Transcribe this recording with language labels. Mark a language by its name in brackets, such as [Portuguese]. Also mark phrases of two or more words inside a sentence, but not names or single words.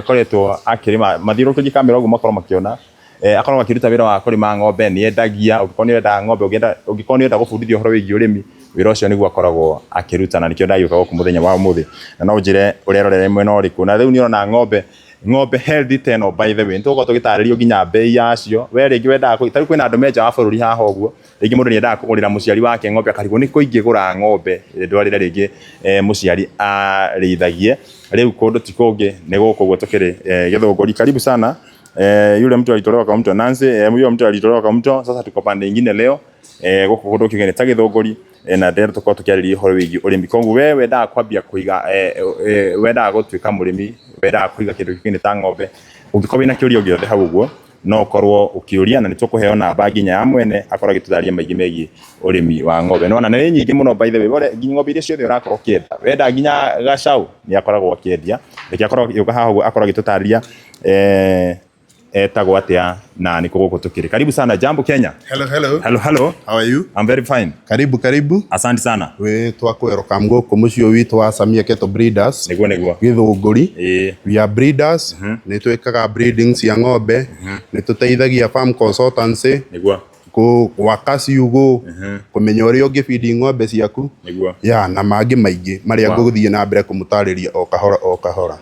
[Kikuyu] akoretwo akĩrĩma mathiũrũrũkĩirie kamera ũguo makorwo makĩona akorwo akĩruta wĩra wa kũrĩma ng'ombe nĩ endagia ũngĩkorwo nĩ wenda ng'ombe ũngĩkorwo nĩ wenda gũbundithio ũhoro wĩgiĩ ũrĩmi wĩra ũcio nĩguo akoragwo akĩruta na nĩkĩo ndagĩũka gũkũ mũthenya wa mũthĩ na no njĩre ũrerorera mwena ũrĩkũ na rĩu nĩ ũrona ng'ombe healthy teno [English] by the way [Kikuyu] nĩtũgũkorwo tũgĩtarĩrio nginya bei yacio we rĩngĩ wendaga tarĩu kwĩna andũ menja wa bũrũri haha ũguo rĩngĩ mũndũ nĩ endaga kũgũrĩra mũciari wake ng'ombe akarigwo nĩ kũingĩgũra ng'ombe ndwarĩre rĩngĩ mũciari arĩithagie rĩu kũndũ ti kũngĩ nĩ gũkũ ũguo tũkĩrĩ Gĩthũngũri [Swahili] karibu sana yule mtu alitolewa kwa mto Nancy yule mtu alitolewa kwa mto sasa tuko pande nyingine leo gũkũ [Kikuyu] kũndũ kĩgeni ta Gĩthũngũri na ndero tũkorwo tũkĩarĩria ũhoro wĩgiĩ ũrĩmi koguo we wendaga kwambia kũiga wendaga gũtuĩka mũrĩmi wendaga kũiga kĩndũ gĩkĩ ta ng'ombe ũngĩkorwo wĩna kĩũria gĩothe hau ũguo no ũkorwo ũkĩũria na nĩ tũkũheo namba nginya ya mwene akorwo agĩtũtarĩria maingĩ megiĩ ũrĩmi wa ng'ombe nĩwona nĩ nyingĩ mũno [English] by the way [Kikuyu] nginya ng'ombe iria ciothe ũrakorwo ũkĩenda wenda nginya gacaũ nĩ akoragwo akĩendia rĩngĩ akorwo agĩũka haha ũguo akorwo agĩtũtarĩria etagwo atĩa na nĩ gũkũ tũkĩrĩ [Swahili] karibu sana [Kikuyu] Jambo Kenya. [English] Hello how are you? I'm very fine. [Swahili] Karibu asante sana [Kikuyu] we twakwerũka gũkũ mũciĩ witũ wa Samia Cattle Breeders nĩguo Gĩthũngũri [English] we are breeders [Kikuyu] nĩ twĩkaga breeding cia ng'ombe nĩ tũteithagia [English] farm consultancy [Kikuyu] nĩguo gwaka ciugũ kũmenya ũrĩa ũngĩbidi ng'ombe ciaku na mangĩ maingĩ marĩa ngũgũthiĩ na mbere kũmũtarĩria o kahora